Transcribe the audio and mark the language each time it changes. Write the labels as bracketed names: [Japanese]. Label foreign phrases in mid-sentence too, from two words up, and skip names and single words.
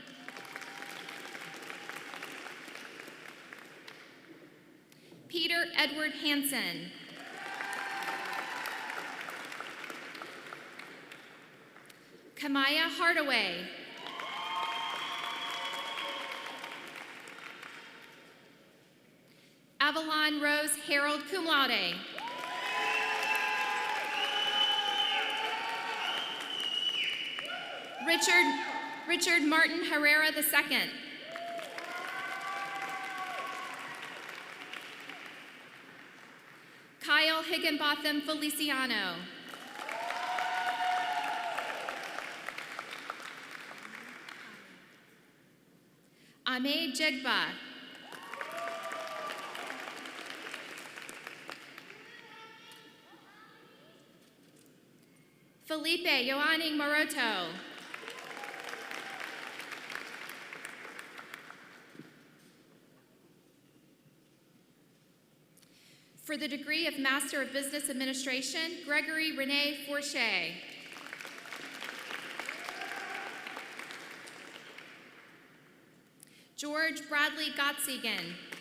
[English] Peter Edward Hansen. Kamaya Hardaway. Avalon Rose Harold, [Latin] cum laude. [English] Richard Martin Herrera II. Kyle Higginbotham Feliciano. Ame Jegba. Felipe Yoaning Moroto. For the degree of Master of Business Administration, Gregory Rene Forche. George Bradley Gottsegan.